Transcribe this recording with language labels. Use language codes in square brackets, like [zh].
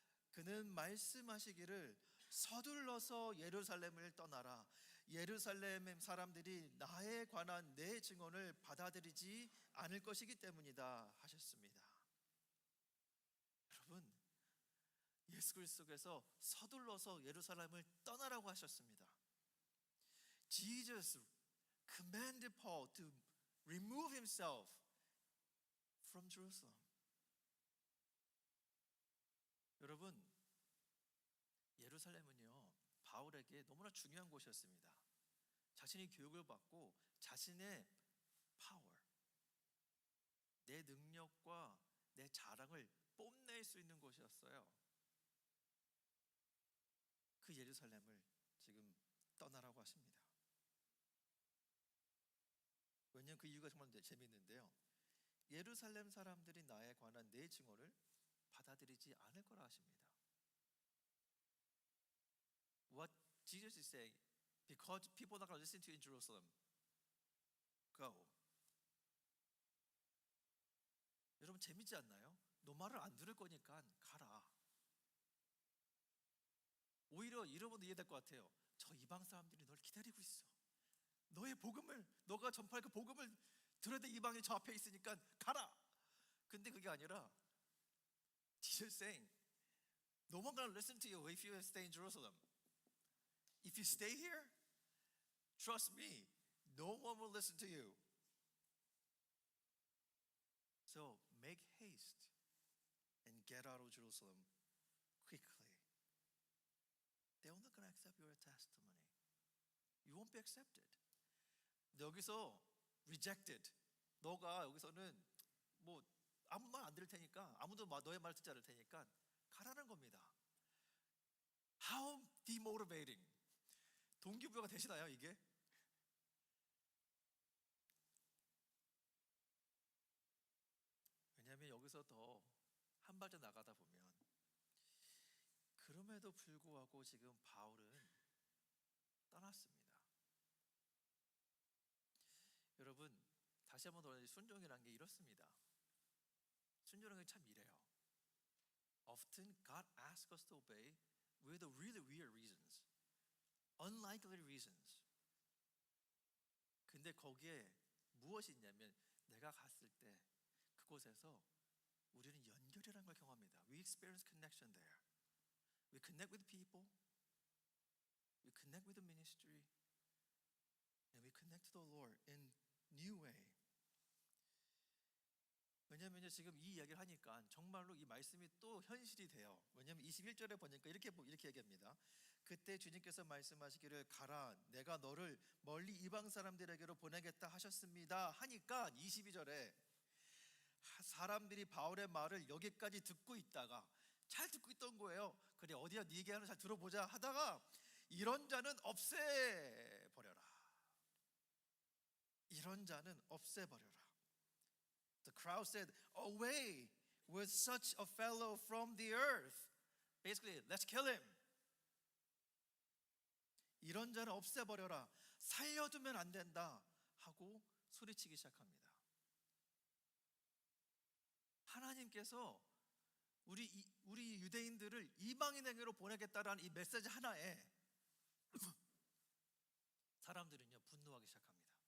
[ko] 그는 말씀하시기를 서둘러서 예루살렘을 떠나라. 예루살렘 사람들이 나에 관한 내 증언을 받아들이지 않을 것이기 때문이다 하셨습니다. 여러분, 예수 그리스도께서 서둘러서 예루살렘을 떠나라고 하셨습니다. [en] Jesus commanded Paul to remove himself from Jerusalem. [ko] 여러분, 예루살렘은요, 바울에게 너무나 중요한 곳이었습니다. 자신이 교육을 받고 자신의 파워, 내 능력과 내 자랑을 뽐낼 수 있는 곳이었어요. 그 예루살렘을 지금 떠나라고 하십니다. 왜냐하면 그 이유가 정말 재미있는데요, 예루살렘 사람들이 나에 관한 내 증언을 받아들이지 않을 거라 하십니다. [en] What Jesus is saying, because people are not going to listen to you in Jerusalem, go. [ko] 여러분, 재밌지 않나요? 너 말을 안 들을 거니까 가라. 오히려 여러분도 이해될 것 같아요. 저 이방 사람들이 널 기다리고 있어. 너의 복음을, 너가 전파할 그 복음을 들어야 돼. 이방이 저 앞에 있으니까 가라. 근데 그게 아니라 [en] Jesus saying, no one gonna listen to you if you stay in Jerusalem. If you stay here, trust me, no one will listen to you. So make haste and get out of Jerusalem quickly. They're not going to accept your testimony. You won't be accepted. [ko] 여기서 rejected. 너가 여기서는 뭐 아무 말 안 들을 테니까, 아무도 너의 말 듣지 않을 테니까 가라는 겁니다. [en] How demotivating. [ko] 동기부여가 되시나요, 이게? 왜냐하면 여기서 더 한 발짝 나가다 보면, 그럼에도 불구하고 지금 바울은 떠났습니다. 여러분, 다시 한번 더 순종이라는 게 이렇습니다. 순종은 참 이래요. [en] Often God asks us to obey with really weird reasons, unlikely reasons. [ko] 근데 거기에 무엇이 있냐면, 내가 갔을 때 그곳에서 우리는 연결이라는 걸 경험합니다. [en] We experience connection there. We connect with people, we connect with the ministry, and we connect to the Lord in new way. [ko] 왜냐하면 지금 이 이야기를 하니까 정말로 이 말씀이 또 현실이 돼요. 왜냐하면 21절에 보니까 이렇게 얘기합니다. 그때 주님께서 말씀하시기를 가라, 내가 너를 멀리 이방 사람들에게로 보내겠다 하셨습니다 하니까 22절에 사람들이 바울의 말을 여기까지 듣고 있다가, 잘 듣고 있던 거예요. 그래, 어디야 네 얘기하는 잘 들어보자 하다가, 이런 자는 없애버려라. 이런 자는 없애버려라. [en] The crowd said, away with such a fellow from the earth. Basically, let's kill him. [ko] 이런 자는 없애버려라. 살려두면 안 된다 하고 소리치기 시작합니다. 하나님께서 우리 유대인들을 이방인에게로 보내겠다라는 이 메시지 하나에 사람들은요, 분노하기 시작합니다.